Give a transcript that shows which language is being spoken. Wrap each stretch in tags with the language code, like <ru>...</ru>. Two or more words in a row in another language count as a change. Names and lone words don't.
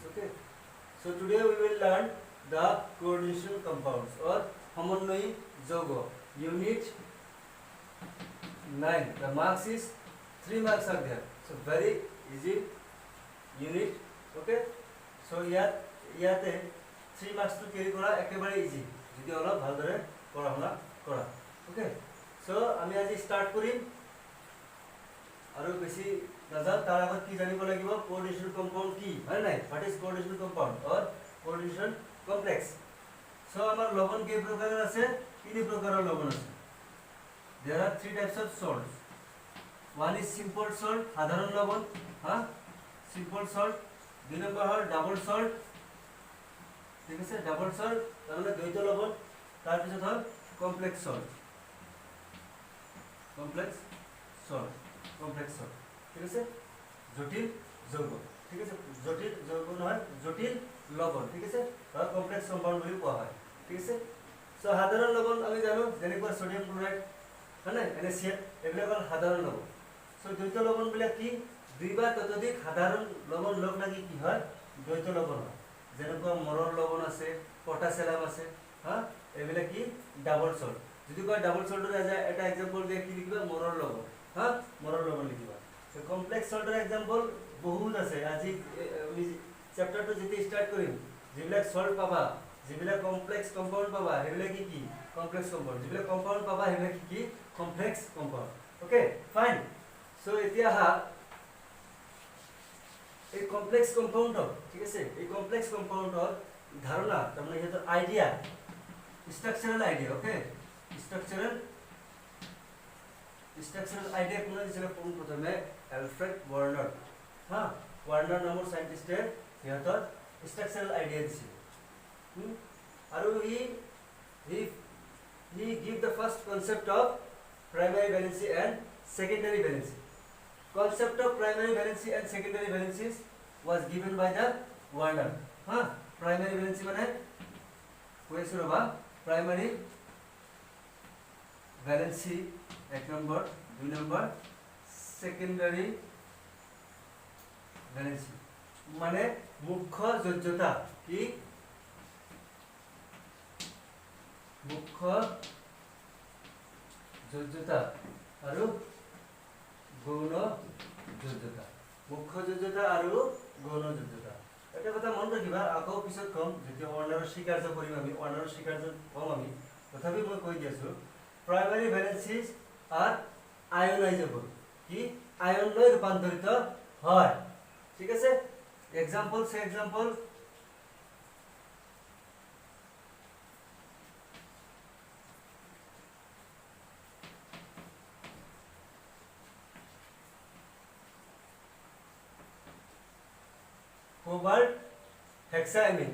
<en>Okay, so today we will learn the coordination compounds or homonoid যৌগ. Unit 9. The marks is 3 marks are there. So very easy unit. Okay.</en> <as>So ইয়াতে 3</as> <en>marks to carry</en> <as>করা একেবারে easy. যদি অলপ ভালদৰে পঢ়া-শুনা কৰা. Okay. So আমি আজি স্টার্ট কৰিম আৰু বেছি নাজান তাৰ আগত কি জানিব লাগিব</as> <en>coordination compound</en> <as>কি হয় নাই</as> <en>what is coordination compound or coordination complex.</en> <as>So আমাৰ লবণ কেই প্ৰকাৰৰ আছে তিনি প্ৰকাৰৰ লবণ আছে.</as> <en>There are 3 types of salts. One is simple salt,</en> <as>সাধারণ লবণ,</as> <en>simple salt.</en> <as>2 নম্বর হল</as> <en>double salt,</en> <as>ঠিক আছে,</as> <en>double salt</en> <as>তার মানে দ্বৈত লবণ. তার পিছত হল</as> <en>complex salt, complex salt, complex salt,</en> <as>ঠিক আছে, জটিল যৌগ, ঠিক আছে, জটিল যৌগ নহয় জটিল লবণ, ঠিক আছে, আর</as> <en>complex compound</en> <as>বুলি কোৱা হয়, ঠিক আছে. সো সাধারণ লবণ আমি জানো যেনেকৈ</as> <en>sodium chloride</en> <as>হয়নে NaCl এগুলো হল সাধারণ লবণ. সো দ্বৈত লবণ বিলাক কি দুই বা ততোধিক সাধারণ লবণ লগ লাগি কি হয় দ্বৈত লবণ হয়. যেনেকৈ মৰৰ লবণ আছে, পটাছিয়াম আছে, এগুলা কি</as> <en>double salt.</en> <as>যদি কয় ডাবল সল্টৰ এটা এক্সাম্পল দিয়ে কি লিখিবা মৰৰ লবণ, মৰৰ লবণ লিখিবা. সো কমপ্লেক্স সল্টৰ এক্সাম্পল বহুত আছে. আজি আমি চ্যাপ্টাৰটো যেতিয়া স্টার্ট কৰিম যিবিলাক সল্ট পাবা যিবিলাক</as> <en>complex compound</en> <as>পাবা সেবিলাক কি</as> <en>complex compound,</en> <as>যিবিলাক কম্পাউন্ড পাবা সেবিলাক কি</as> <en>complex compound. okay fine.</en> <as>সো এতিয়া হা এই কমপ্লেক্স কম্পাউন্ডৰ, ঠিক আছে, এই কমপ্লেক্স কম্পাউন্ডৰ ধাৰণা তাৰমানে হেতৰ আইডিয়া</as> <en>structural idea. okay structural idea</en> <as>কোনে দিছিল কোন প্ৰথমে অ্যালফ্রেড ওয়ার্নার. ওয়ার্নার নামৰ সাইন্টিস্টে হেতৰ</as> <en>structural idea</en> <as>দিছিল.</as> <en>আৰু he give the first concept of primary valency and secondary valency. Concept of primary valency and secondary valencies was given by the Warner. Primary valency</en> <as>মানে কৈছো ৰবা</as> <en>primary valency</en> <as>1 নম্বৰ 2 নম্বৰ</as> <en>secondary valency</en> <as>মানে মুখ্য যোজ্যতা কি মুখ্য যোজ্যতা আৰু গৌণ যোজ্যতা. মুখ্য যোজ্যতা আৰু গৌণ যোজ্যতা এটা কথা মন ৰাখিবা. আকৌ পিছত কম যেতিয়া ওয়ার্নাৰৰ স্বীকাৰ্য কৰিম আমি ওয়ার্নাৰৰ স্বীকাৰ্য কম আমি তথাপি মই কৈ দিছো</as> <en>primary valencies</en> <as>আর আয়নাইজেবল কি আয়নলৈ ৰূপান্তৰিত হয়, ঠিক আছে.</as> <en>example se example cobalt hexaammine.</en>